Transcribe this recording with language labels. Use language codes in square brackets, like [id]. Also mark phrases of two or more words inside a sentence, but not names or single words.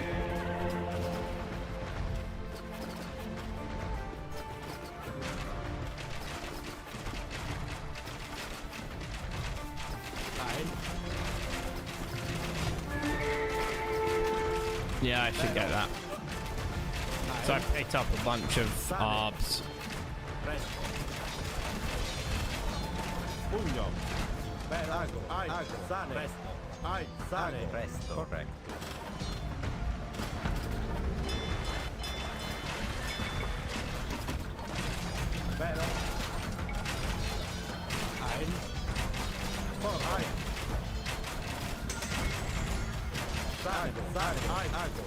[en] Yeah, I should get that. So I picked up a bunch of arbs. [la] Pugno. Ago. Ago. Sane. Presto. Ai. Sane. Presto. Correct. Vero. Ein. For. Ai. Sane. Sane. Ai. Ago.